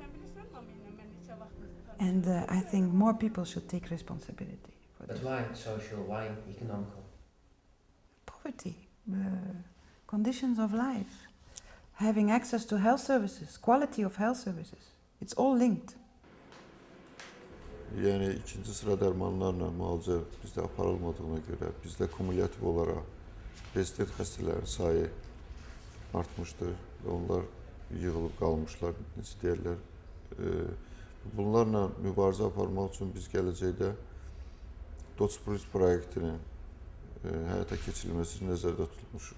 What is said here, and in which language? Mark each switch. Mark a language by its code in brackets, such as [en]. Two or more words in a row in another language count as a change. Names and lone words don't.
[en] And I think more people should take responsibility for this. But why social, why economical? Poverty, conditions of life, having access to health services, quality of health services. It's all linked. [az] Yəni ikinci sıra dərmanlarla müalicə bizdə aparılmadığına görə bizdə kumulyativ olaraq rezident xəstələrin sayı artmışdır və onlar yığılıb qalmışlar, necə deyirlər. Bunlarla mübarizə aparmaq üçün biz gələcəkdə Dots proyektinin həyata keçirilməsi nəzərdə tutulmuşuq.